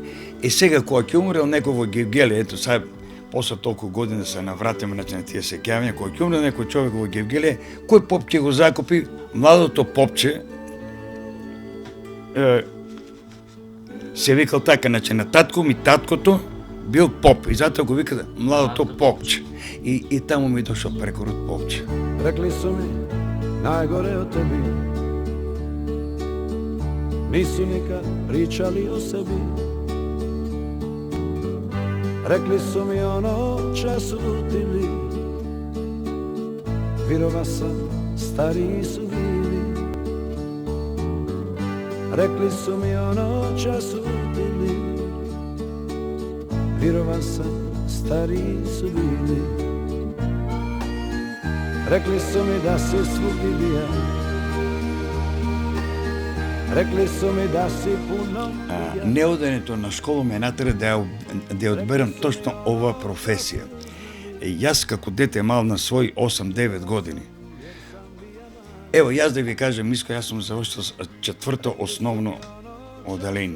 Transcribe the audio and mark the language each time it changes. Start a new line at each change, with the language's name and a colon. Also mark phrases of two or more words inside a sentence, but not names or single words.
Macedonian: И сега кога ќе умрел некој во Гевгелија, ето сега после толку години се навратиме на тие сеќавања, кога ќе умрел некој човек во Гевгелија, кој поп ќе го закупи? Младото попче се викал така, значи на татко ми таткото бил поп и затоа го викат младото попче. И таму ми дошол прекорот попче.
Croatian: Rekli su mi najgore o tebi, nisu nikad pričali o sebi. Rekli su mi ono času lutili, virova sam, stariji su bili. Rekli su mi ono času lutili, virova sam, stariji su bili. Rekli su mi da si svugdje bija, rekli su mi da si puno bija.
Macedonian: Неодењето на школа ме натера да ја одберам точно оваа професија. Јас како дете мал на своји 8-9 години. Ево, јас да ви кажам, иско, јас сум завршил 4-то основно оделение.